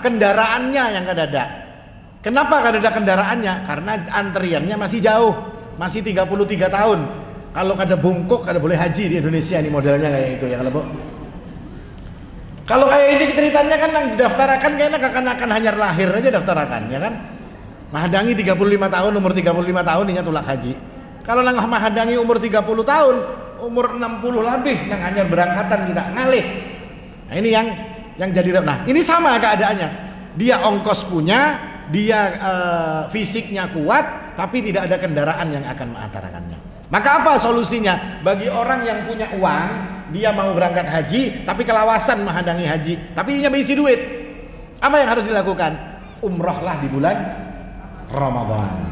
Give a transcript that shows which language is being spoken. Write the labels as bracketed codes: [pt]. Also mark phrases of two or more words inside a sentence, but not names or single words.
[bjn] Kendaraannya yang kadada. Kenapa kadada kendaraannya? [id] Karena antriannya masih jauh, masih 33 tahun. [bjn] Kalau kada bungkuk kada boleh haji di Indonesia, nih modelnya kayak itu, ya kalau Bu. [id] Kalau kayak ini ceritanya kan yang didaftarkan kayaknya akan hanya lahir aja daftarkan, ya kan? [bjn] Mahadangi 35 tahun, umur 35 tahun ini tulak haji. Kalau nang Mahadangi umur 30 tahun, umur 60 lebih nang hanya berangkatan kita ngalih. [id] Nah, ini yang jadi. Nah, ini sama keadaannya. Dia ongkos punya, dia fisiknya kuat, tapi tidak ada kendaraan yang akan mengantarkannya. Maka apa solusinya? Bagi orang yang punya uang, dia mau berangkat haji tapi kelawasan Mahadangi haji, tapi dia berisi duit. Apa yang harus dilakukan? Umrahlah di bulan Ramadan.